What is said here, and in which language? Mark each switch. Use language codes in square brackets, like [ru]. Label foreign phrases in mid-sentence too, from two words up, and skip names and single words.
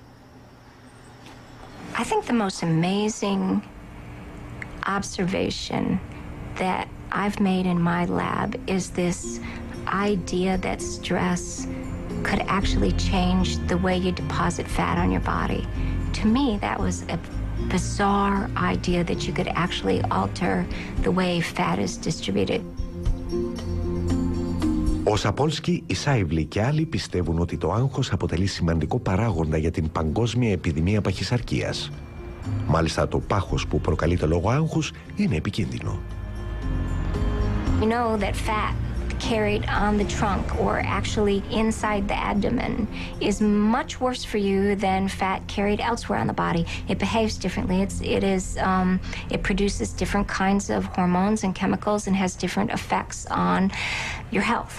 [en] I think the most amazing observation that I've made in my lab is this idea that stress could actually change the way you deposit fat on your body. To me, that was a bizarre idea that you could actually alter the way fat is distributed. [el] Ο Σαπόλσκι, η Σάιβλη και άλλοι πιστεύουν ότι το άγχος αποτελεί σημαντικό παράγοντα για την παγκόσμια επιδημία παχυσαρκίας. Μάλιστα το πάχος που προκαλείται λόγω άγχους είναι επικίνδυνο. [en] We know that fat carried on the trunk or actually inside the abdomen is much worse for you than fat carried elsewhere on the body. It behaves differently. It produces different kinds of hormones and chemicals and has different effects on your health.